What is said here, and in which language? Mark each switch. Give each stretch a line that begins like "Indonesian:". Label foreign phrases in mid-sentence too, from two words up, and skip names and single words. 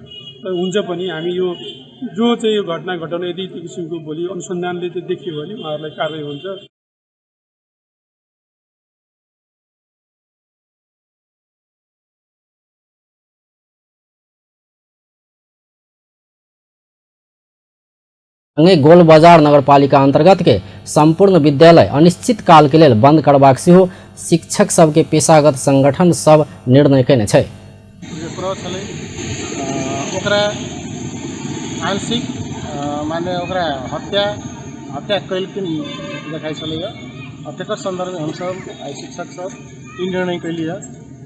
Nepali: र हुन्छ पनि हामी यो जो चाहिँ यो घटना घटाउने यदि त्यो किसिमको भोलि अनुसन्धानले चाहिँ देखियो भने उहाँहरूलाई कारवाही हुन्छ।
Maithili: गोल बाजार नगरपालिका अंतर्गत के संपूर्ण विद्यालय अनिश्चित काल के लिए बंद करबाक सेहो शिक्षक सब के पेशागत संगठन सब निर्णय कयने छै। आंशिक माने ओकरा हत्या कैल के देखाई चले हत्या संदर्भ में हम सब शिक्षक सब निर्णय कैलिए।